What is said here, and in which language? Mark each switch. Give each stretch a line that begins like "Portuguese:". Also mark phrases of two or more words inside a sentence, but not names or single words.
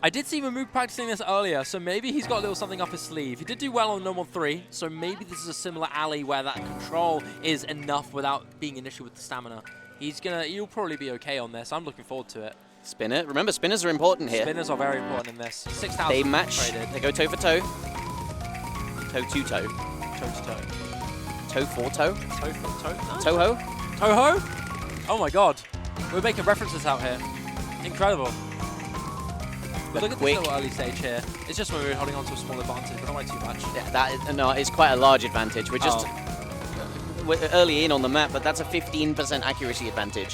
English: I did see Mahmood practicing this earlier, so maybe he's got a little something up his sleeve. He did do well on normal 3, so maybe this is a similar alley where that control is enough without being an issue with the stamina. He'll probably be okay on this. I'm looking forward to it. Spinner. Remember, spinners are important here. Spinners are very important in this. 6,000 They match. traded. They go toe for toe. Toe to toe. Toe to toe. Toe for toe. Toe for toe? No. Toho. Toho? Oh my god. We're making references out here. Incredible. But look at quick. this little early stage here. It's just when we're holding on to a small advantage, but not by too much. Yeah, no, it's quite a large advantage. We're just we're early in on the map, but that's a 15% accuracy advantage.